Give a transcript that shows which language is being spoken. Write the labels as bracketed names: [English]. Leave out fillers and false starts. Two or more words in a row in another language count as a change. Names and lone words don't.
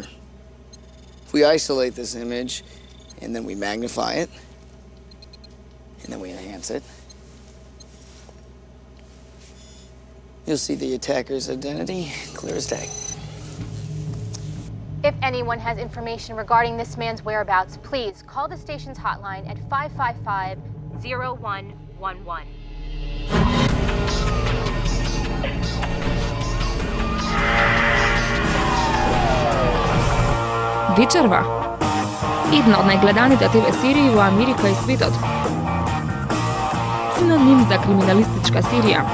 [English] If we isolate this image, and then we magnify it, and then we enhance it, you'll see the attacker's identity clear as day. If anyone has information regarding this man's whereabouts, please call the station's hotline at 555-0111. [Macedonian] Вечерва. Една од најгледаните ТВ серии во Америка и светот. Синоним за криминалистичка серија.